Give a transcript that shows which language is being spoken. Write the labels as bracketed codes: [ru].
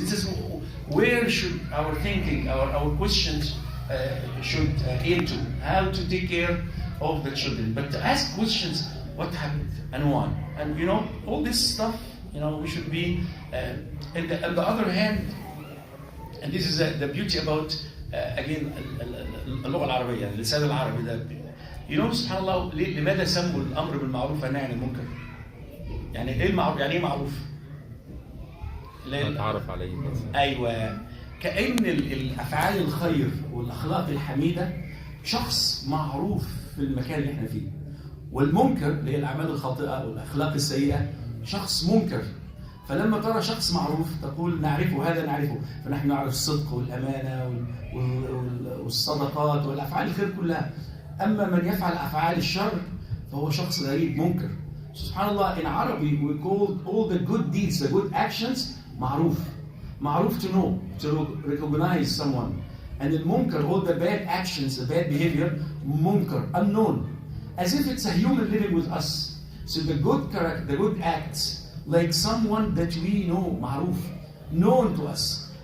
[en] This is where should our thinking, our questions should aim to, how to take care of the children. But to ask questions, what happened and why? And all this stuff, we should be, on the other hand, and this is the beauty about, again, [ar] اللغة العربية, اللسان العربي ده. سبحان الله, لماذا سموا الأمر بالمعروف والنهي عن المنكر؟ إيه المعروف؟ إيه معروف؟ نتعرف عليه. أيوة. كأن الأفعال الخير والأخلاق الحميدة شخص معروف في المكان اللي احنا فيه. والمنكر اللي هي الأعمال الخاطئة والأخلاق السيئة شخص منكر. فلما ترى شخص معروف تقول نعرفه، هذا نعرفه، فنحن نعرف الصدق والأمانة والصدقات والأفعال الخير كلها. أما من يفعل أفعال الشر فهو شخص غريب منكر. [en] SubhanAllah, in Arabic we call all the good deeds, the good actions, ma'ruf. Ma'ruf to know, to recognize someone. And in munkar, all the bad actions, the bad behavior, munkar, unknown. As if it's a human living with us. So the good character, the good acts, like someone that we know, ma'ruf, known to us.